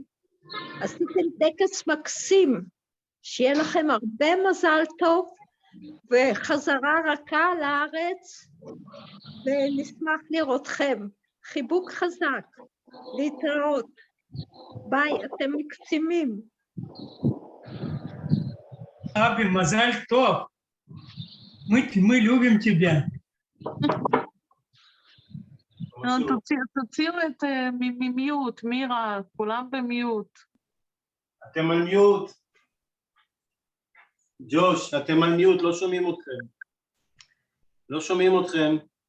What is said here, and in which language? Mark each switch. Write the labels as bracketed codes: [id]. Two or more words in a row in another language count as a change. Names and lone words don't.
[he] עשיתם טקס מקסים, שיהיה לכם הרבה מזל טוב וחזרה רכה לארץ, ונשמח לראותכם. חיבוק חזק, להתראות. ביי, אתם מקסימים. Аби, מזל טוב. [ru] Мы любим тебя. [he] תוציאו את מיוט, מירה, כולם במיוט. אתם על מיוט. ג'וש, אתם על מיוט, לא שומעים אתכם. לא שומעים אתכם.